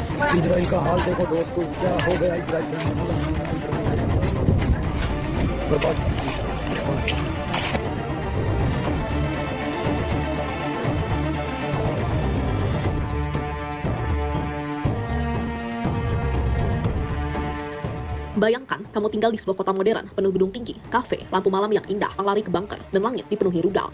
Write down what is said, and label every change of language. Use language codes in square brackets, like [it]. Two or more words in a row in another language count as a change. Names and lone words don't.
[hi] इजराइल का हाल देखो दोस्तों, क्या हो गया इजराइल के बर्बाद। [id] Bayangkan kamu tinggal di sebuah kota modern, penuh gedung tinggi, kafe, lampu malam yang indah, lari ke bunker, dan langit dipenuhi rudal.